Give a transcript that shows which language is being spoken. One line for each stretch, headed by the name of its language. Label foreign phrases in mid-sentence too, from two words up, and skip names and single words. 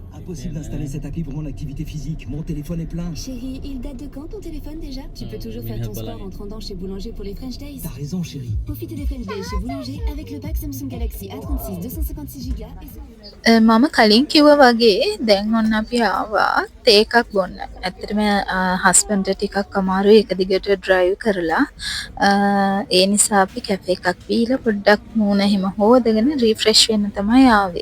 French: impossible d'installer cette appli pour mon activité physique. Mon téléphone est plein. Chérie, il date de quand ton téléphone déjà? Tu peux toujours faire ton sport en te rendant chez Boulanger pour les French Days. T'as raison, chérie. Profitez des French Days chez Boulanger avec le pack Samsung Galaxy A36 256 Go
Sinhala: මම කලින් කිව්වා වගේ දැන් ඔන්න අපි ආවා තේ එකක් බොන්න. ඇත්තටම හස්බන්ඩ් ටිකක් අමාරුයි එක දිගට ඩ්‍රයිව් කරලා. ඒ නිසා අපි කැෆේ එකක් බීලා පොඩ්ඩක් මූණ එහෙම හොදගෙන රිෆ්‍රෙෂ් වෙන්න තමයි ආවේ.